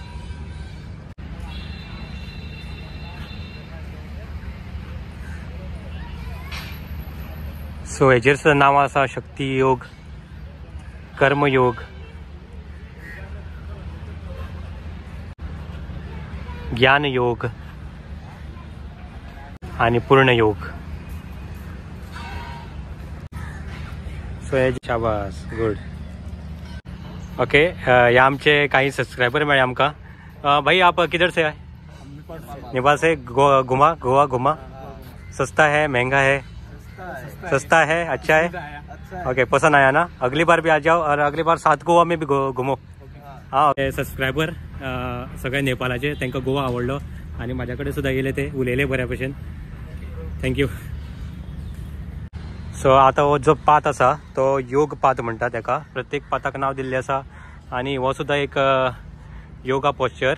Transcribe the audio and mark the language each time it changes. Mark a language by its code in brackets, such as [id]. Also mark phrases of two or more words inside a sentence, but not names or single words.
[kok] सो हेजेर सुद्दां नांवां आसा शक्ती योग, कर्मयोग, ज्ञान योग आणि पूर्ण योग. सो हे शाबास, गुड. ओके, ये आमचे काही सब्सक्राइबर मिले आमका. [hi] भाई आप किधर से आए? नेपाल से. गोवा घुमा. सस्ता है, महंगा है? सस्ता है, अच्छा है. ओके, पसंद आया ना? अगली बार भी आ जाओ, और अगली बार सात गोवा में भी घुमो. [kok] हाँ, सब्सक्राइबर सगळे नेपाळाचे, तांकां गोवा आवडलो आणि माझ्याकडे सुद्धा येले, ते उलयले बऱ्या भशेन. थँक्यू. सो आता हो जो पाथ आसा तो योग पाथ म्हणटा तेका. प्रत्येक पाथाक नाव दिल्लें आसा, आणि हो सुद्धा एक [en] yoga posture.